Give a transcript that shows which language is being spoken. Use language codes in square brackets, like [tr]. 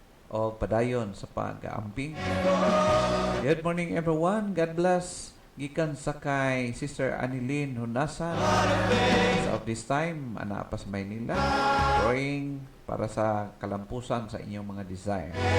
[ceb] O padayon sa pag-aamping. [en] Good morning everyone. God bless. [ceb] Gikan sa kay Sister Anilin Hunasan. [en] As of this time, [ceb] ana pa sa Maynila. [en] Praying [ceb] para sa kalampusan sa inyong mga desire.